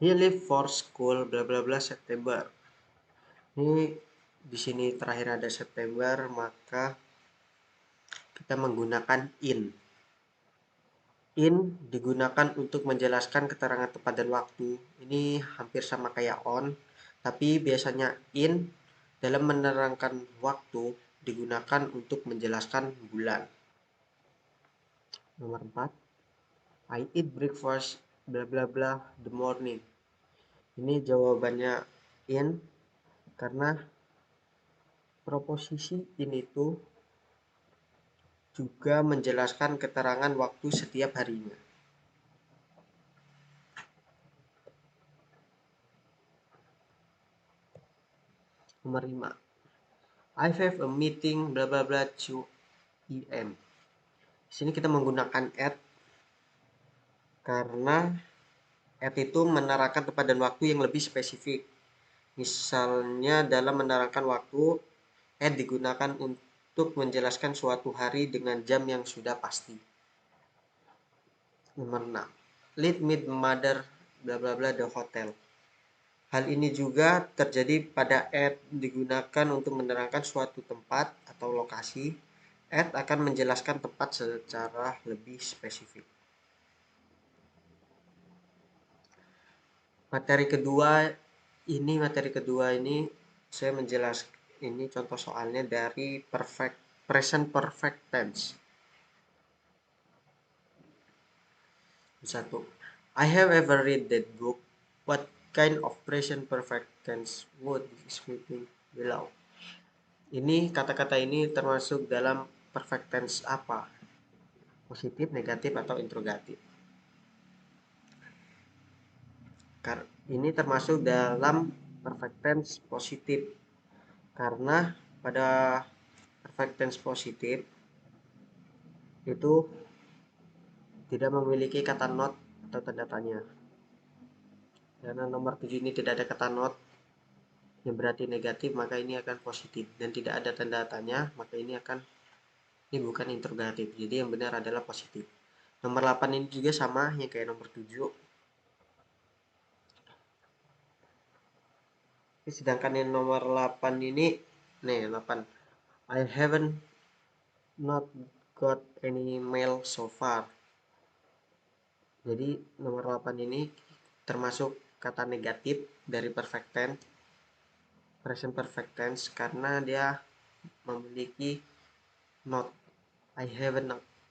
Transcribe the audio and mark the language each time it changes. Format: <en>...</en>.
<en>He leave for school bla bla bla September.</en> <id>Ini di sini terakhir ada September, maka kita menggunakan in. In digunakan untuk menjelaskan keterangan tempat dan waktu. Ini hampir sama kayak on, tapi biasanya in dalam menerangkan waktu digunakan untuk menjelaskan bulan. Nomor 4.</id> <en>I eat breakfast bla bla bla the morning.</en> <id>Ini jawabannya in karena proposisi in itu juga menjelaskan keterangan waktu setiap harinya. Nomor 5.</id> <en>I have a meeting bla bla bla 2 PM.</en> <id>Di sini kita menggunakan at karena at itu menerangkan tempat dan waktu yang lebih spesifik. Misalnya dalam menerangkan waktu, at digunakan untuk menjelaskan suatu hari dengan jam yang sudah pasti. Nomor 6.</id> <en>Let me mother bla bla bla the hotel.</en> <id>Hal ini juga terjadi pada at digunakan untuk menerangkan suatu tempat atau lokasi. At akan menjelaskan tempat secara lebih spesifik. Materi kedua ini saya menjelaskan, ini contoh soalnya dari present perfect tense. 1.</id> <en>I have ever read that book. What kind of present perfect tense would describing below?</en> <id>Ini kata-kata ini termasuk dalam perfect tense apa? Positif, negatif, atau interrogatif? Ini termasuk dalam perfect tense positif karena pada perfect tense positif itu tidak memiliki kata not atau tanda tanya. Karena nomor 7 ini tidak ada kata not yang berarti negatif, maka ini akan positif, dan tidak ada tanda tanya, maka ini bukan interrogatif. Jadi yang benar adalah positif. Nomor 8 ini juga sama yang kayak nomor 7. Sedangkan yang nomor 8 ini, 8.</id> <en>I haven't not got any mail so far.</en> <id>Jadi nomor 8 ini termasuk kata negatif dari perfect tense, present perfect tense, karena dia memiliki not.</id> <en>I haven't not.</en>